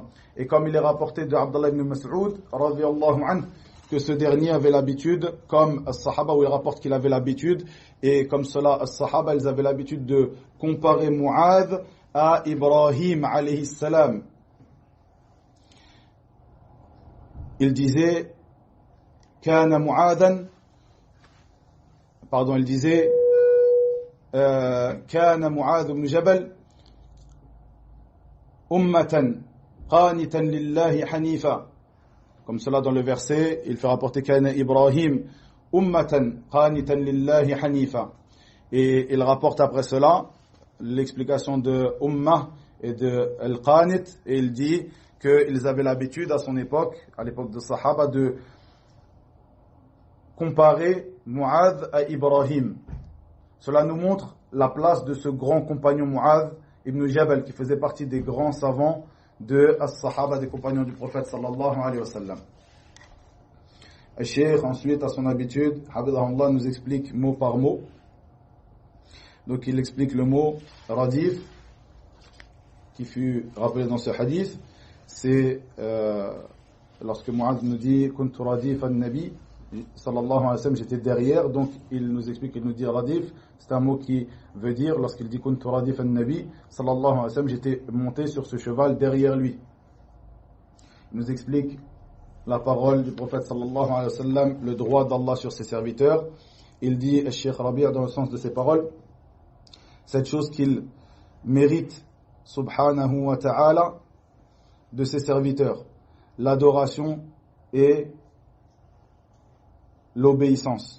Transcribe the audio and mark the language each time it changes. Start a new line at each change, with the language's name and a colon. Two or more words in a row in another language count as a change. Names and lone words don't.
French: Et comme il est rapporté de Abdullah ibn Mas'ud
Arabic: رضي الله عنه,
French: que ce dernier avait l'habitude, comme as-Sahaba, où il rapporte qu'il avait l'habitude, et comme cela, as-Sahaba, ils avaient l'habitude de comparer Mu'adh à Ibrahim
Arabic: عليه السلام.
French: Il disait,
Arabic: كان معاذا,
French: il disait,
Arabic: كان معاذ بن جبل أمة قانتا لله حنيفا.
French: Comme cela dans le verset, il fait rapporter
Arabic: كان إبراهيم أمة قانتا لله حنيفا.
French: Et il rapporte après cela l'explication de ummah et de al-qanit, et il dit qu'ils avaient l'habitude à son époque, à l'époque de Sahaba, de comparer Mu'adh à Ibrahim. Cela nous montre la place de ce grand compagnon Mu'adh ibn Jabal, qui faisait partie des grands savants de as-Sahaba, des compagnons du prophète
Arabic: صلى الله عليه وسلم.
French: Le Cheikh ensuite, à son habitude, Habibullah nous explique mot par mot. Donc il explique le mot radif, qui fut rappelé dans ce hadith. C'est lorsque Mu'adh nous dit
Arabic: كنت رديف النبي صلى الله عليه وسلم,
French: j'étais derrière. Donc il nous explique, il nous dit radif, c'est un mot qui veut dire, lorsqu'il dit
Arabic: كنت رديف النبي صلى الله عليه وسلم,
French: j'étais monté sur ce cheval derrière lui. Il nous explique la parole du prophète
Arabic: صلى الله عليه وسلم,
French: le droit d'Allah sur ses serviteurs. Il dit, le Cheikh Rabi' dans le sens de ses paroles, cette chose qu'il mérite
Arabic: سبحانه وتعالى
French: de ses serviteurs, l'adoration et l'obéissance.